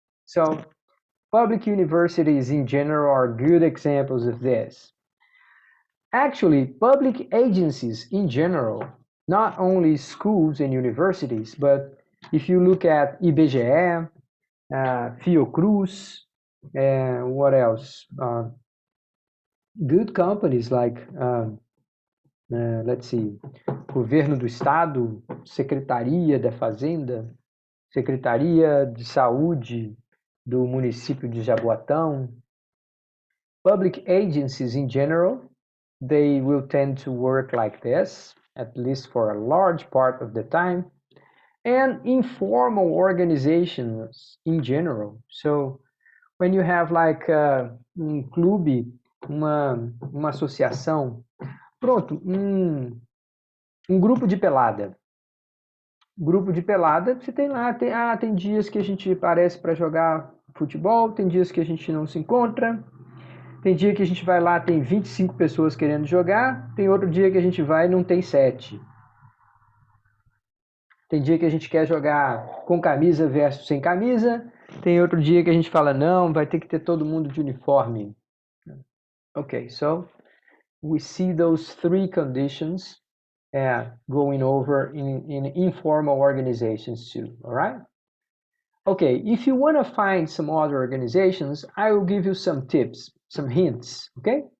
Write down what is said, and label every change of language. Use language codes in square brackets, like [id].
[en] So public universities in general are good examples of this. Actually, public agencies in general, not only schools and universities, but if you look at IBGE, Fiocruz, and what else? Good companies like, let's see, Governo do Estado, Secretaria da Fazenda, Secretaria de Saúde do município de Jaboatão. Public agencies in general, they will tend to work like this, at least for a large part of the time, and informal organizations in general. So when you have like [pt] clube, uma associação, pronto, grupo de pelada. Grupo de pelada, você tem lá, tem dias que a gente aparece para jogar futebol, tem dias que a gente não se encontra, tem dia que a gente vai lá, tem 25 pessoas querendo jogar, tem outro dia que a gente vai e não tem 7. Tem dia que a gente quer jogar com camisa versus sem camisa, tem outro dia que a gente fala, não, vai ter que ter todo mundo de uniforme. [en] Okay, so we see those three conditions going over in informal organizations too, all right? Okay, if you want to find some other organizations, I will give you some tips, some hints, okay?